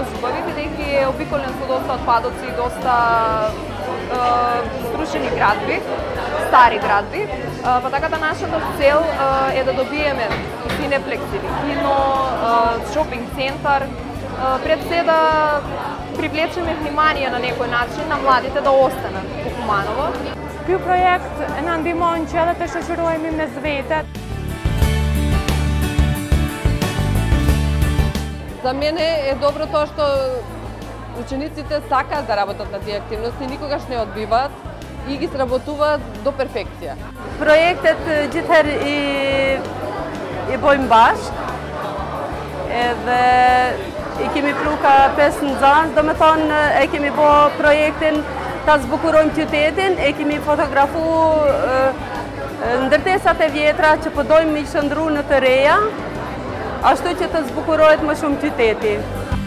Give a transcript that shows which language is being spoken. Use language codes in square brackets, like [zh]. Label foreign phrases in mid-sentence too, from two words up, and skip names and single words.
[mk] градови, бидејќи е обиколен со доста отпадоци и доста струшени градби, стари градби, па така да нашата цел е да добиеме синеплекс или кино, шопинг центар, пред се да привлечеме внимание на некој начин на младите да останат во Куманово. [sq] Ky projekt na ndihmon që edhe të shoqërohemi mes vete. [mk] За мене е добро тоа што учениците сакаат да работат на тие активности, никогаш не одбиваат и ги сработуваат до перфекција. [sq] Projektet gjithherë i bojmë bashkë, edhe i kemi pru ka 5 nxënës, do me thonë e kemi bo projektin ta zbukurojmë qytetin, e kemi fotografu ndërtesat e vjetra që po dojmë i shëndru në të reja, ashtu që të zbukurohet më shumë qyteti.